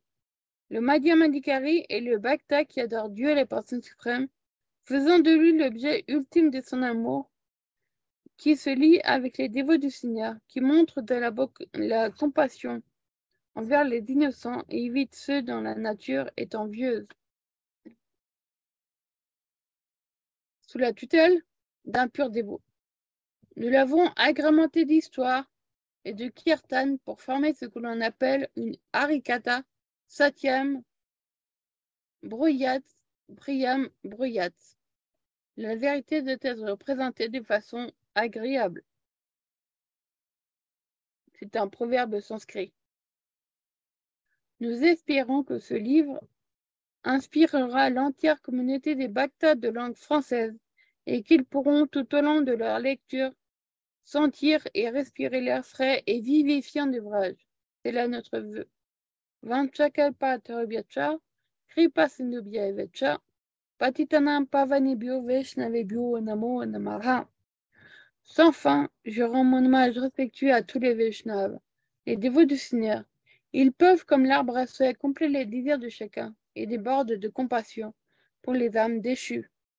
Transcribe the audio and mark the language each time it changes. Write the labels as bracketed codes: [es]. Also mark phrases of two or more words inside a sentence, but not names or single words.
[fr] Le Madhyamadikari est le Bhakta qui adore Dieu et les personnes suprêmes, faisant de lui l'objet ultime de son amour, qui se lie avec les dévots du Seigneur, qui montre de la compassion envers les innocents et évite ceux dont la nature est envieuse. Sous la tutelle d'un pur dévot. Nous l'avons agrémenté d'histoire et de kirtan pour former ce que l'on appelle une harikatha, [sa] satyam, bruyat, priyam, bruyat. [fr] La vérité doit être représentée de façon agréable. C'est un proverbe sanskrit. Nous espérons que ce livre inspirera l'entière communauté des Bhaktas de langue française et qu'ils pourront tout au long de leur lecture sentir et respirer l'air frais et vivifiant d'ouvrage. C'est là notre vœu. [sa] Vanchakalpa tarabhyacha, kripa sindhubhyaevacha, patitanam pavanebhyo vaishnavebhyo namo namaha. [fr] Sans fin, je rends mon hommage respectueux à tous les Vaishnavas, les dévots du Seigneur. Ils peuvent, comme l'arbre à souhait, combler les désirs de chacun et débordent de compassion pour les âmes déchues.